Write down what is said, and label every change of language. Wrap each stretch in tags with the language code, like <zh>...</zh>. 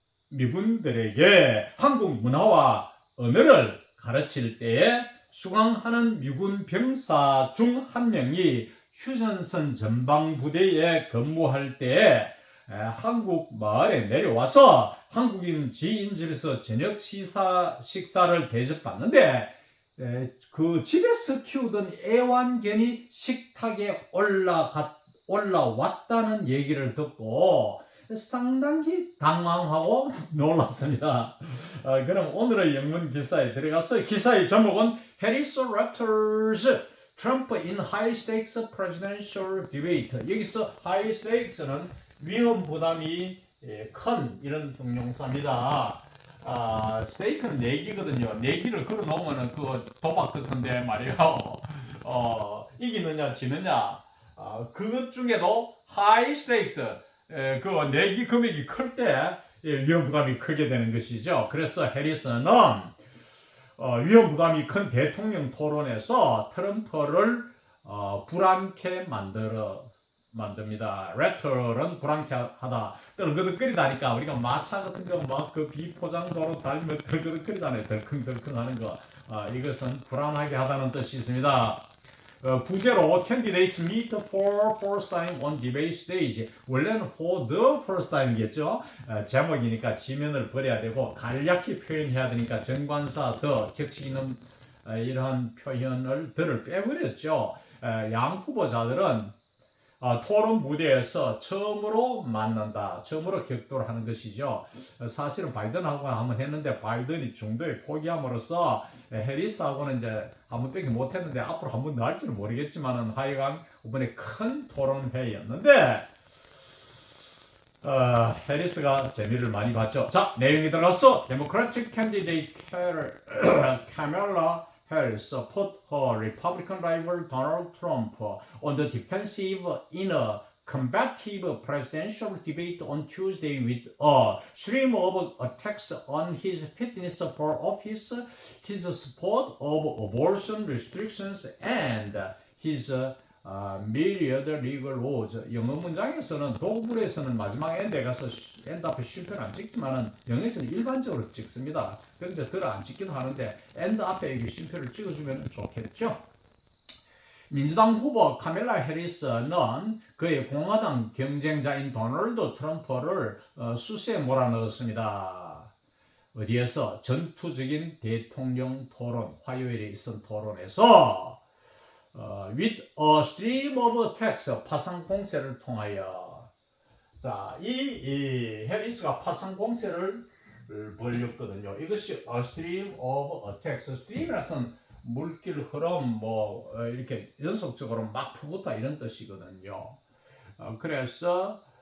<ko>미군들에게 한국 문화와 언어를 가르칠 때에 수강하는 미군 병사 중 한 명이 휴전선 전방부대에 근무할 때 한국 마을에 내려와서 한국인 지인 집에서 저녁 식사를 대접받는데 그 집에서 키우던 애완견이 식탁에 올라왔다는 얘기를 듣고 상당히 당황하고 놀랐습니다. 그럼 오늘의 영문 기사에 들어가서 기사의 제목은</ko> <en>Harris Raptors Trump in High Stakes Presidential Debate.</en> <ko>여기서 High Stakes는 위험 부담이 큰 이런 형용사입니다. 스테이크는 내기거든요. 내기를 걸어놓으면 그 도박 같은데 말이에요. 이기느냐 지느냐 그것 중에도 High Stakes 그 내기 금액이 클 때 위험 부담이 크게 되는 것이죠. 그래서 해리스는 위험 부담이 큰 대통령 토론에서 트럼프를 불안케 만듭니다. 레터는 불안케하다. 덜그덕거리다니까 우리가 마차 같은 거 막 그 비포장도로 달리면 덜그덕거리다네. 덜컹덜컹 하는 거. 이것은 불안하게 하다는 뜻이 있습니다.</ko> <en>부제로 candidates meet for first time on debate stage.</en> <ko>원래는</ko> <en>for the first time</en> <ko>이겠죠. 제목이니까 지면을 버려야 되고 간략히 표현해야 되니까 정관사 더 격식 있는 이러한 표현을 들을 빼버렸죠. 양 후보자들은 토론 무대에서 처음으로 만난다. 처음으로 격돌을 하는 것이죠. 사실은 바이든하고 한번 했는데 바이든이 중도에 포기함으로써 해리스하고는 이제 한번 빼기 못했는데 앞으로 한번 더 할지는 모르겠지만은 하여간 이번에 큰 토론회였는데 해리스가 재미를 많이 봤죠. 자, 내용이 들어갔어.</ko> <en>Democratic candidate Kamala Harris put her Republican rival Donald Trump on the defensive in a combative presidential debate on Tuesday with a stream of attacks on his fitness for office, his support of abortion restrictions, and his myriad legal laws.</en> <ko>영어 문장에서는 도구에서는 마지막 엔드에 가서 엔드 앞에 쉼표를 안 찍지만은 영어에서는 일반적으로 찍습니다. 그런데 덜 안 찍기도 하는데 엔드 앞에 이게 쉼표를 찍어주면 좋겠죠. 민주당 후보 카멜라 해리스는 그의 공화당 경쟁자인 도널드 트럼프를 수세에 몰아넣었습니다. 어디에서? 전투적인 대통령 토론, 화요일에 있은 토론에서</ko> <en>with a stream of attacks,</en> <ko>파상 공세를 통하여. 자, 이 해리스가 파상 공세를 벌였거든요. 이것이</ko> <en>a stream of attacks.</en> <ko>stream이라는 물길 흐름 이렇게 연속적으로 막 퍼붓다 이런 뜻이거든요. 그래서</ko>